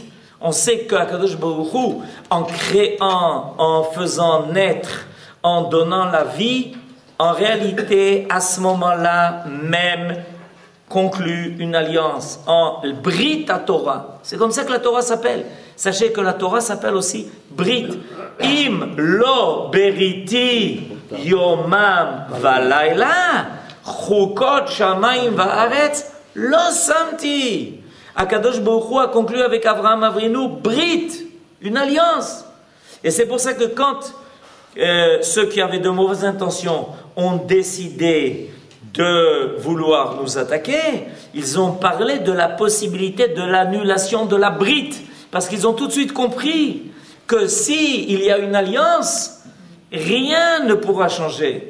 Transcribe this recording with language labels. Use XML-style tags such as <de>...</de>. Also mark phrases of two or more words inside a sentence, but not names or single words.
<fr>On sait qu'</fr> <he>הקדוש ברוך הוא,</he> <fr>en créant, en faisant naître, en donnant la vie, en réalité, à ce moment-là même, conclut une alliance en Brit à Torah. C'est comme ça que la Torah s'appelle. Sachez que la Torah s'appelle aussi Brit.</fr> <he>אם לא בריתי יומם ולילה חקות שמים וארץ לא שמתי. הקדוש ברוך הוא</he> <fr>a conclu avec Avraham Avrinu Brit, une alliance. Et c'est pour ça que quand ceux qui avaient de mauvaises intentions ont décidé de vouloir nous attaquer, ils ont parlé de la possibilité de l'annulation de la Brit, parce qu'ils ont tout de suite compris que s'il y a une alliance, rien ne pourra changer.</fr>